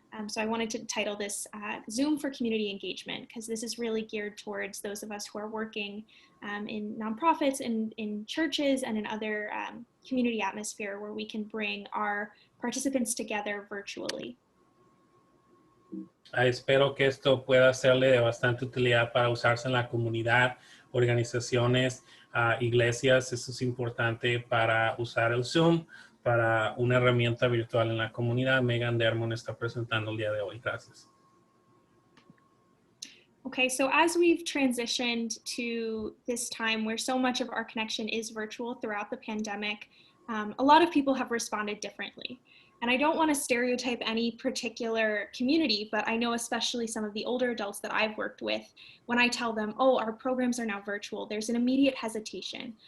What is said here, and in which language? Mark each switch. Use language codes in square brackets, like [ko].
[en] So I wanted to title this Zoom for Community Engagement, because this is really geared towards those of us who are working in nonprofits and in churches and in other community atmosphere where we can bring our participants together virtually. [es] Espero que esto pueda serle de bastante utilidad para usarse en la comunidad, organizaciones, iglesias. Eso es importante para usar el Zoom para una herramienta virtual en la comunidad. Megan McDermott está presentando el día de hoy. Gracias. [en] Okay, so as we've transitioned to this time where so much of our connection is virtual throughout the pandemic, a lot of people have responded differently. And I don't want to stereotype any particular community, but I know especially some of the older adults that I've worked with, when I tell them, oh, our programs are now virtual, there's an immediate hesitation.